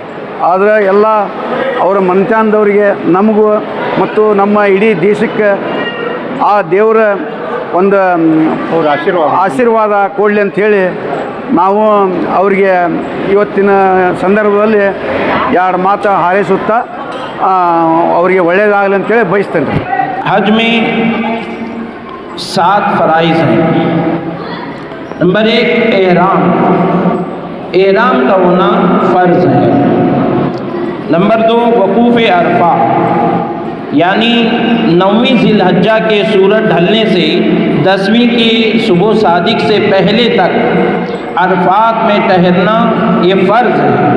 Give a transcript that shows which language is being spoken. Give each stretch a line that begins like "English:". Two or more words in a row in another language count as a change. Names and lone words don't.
Kannada: ಆದರೆ ಎಲ್ಲ ಅವರ ಮನ್ತ್ಯಾನದವರಿಗೆ ನಮಗೂ ಮತ್ತು ನಮ್ಮ ಇಡೀ ದೇಶಕ್ಕೆ ಆ ದೇವರ ಒಂದು ಅವ್ರ ಆಶೀರ್ವಾದ ಕೊಡಲಿ ಅಂಥೇಳಿ ನಾವು ಅವರಿಗೆ ಇವತ್ತಿನ ಸಂದರ್ಭದಲ್ಲಿ ಎರಡು ಮಾತು ಹಾರೈಸುತ್ತಾ ಅವರಿಗೆ ಒಳ್ಳೆಯದಾಗಲಿ ಅಂತೇಳಿ ಬಯಸ್ತೇನೆ ರೀ.
Urdu: حج میں 7 فرائض ہیں. نمبر 1 احرام کا ہونا فرض ہے. نمبر 2 وقوف عرفہ، یعنی 9ویں ذی الحجہ کے سورج ڈھلنے سے 10ویں کی صبح صادق سے پہلے تک عرفات میں ٹھہرنا یہ فرض ہے.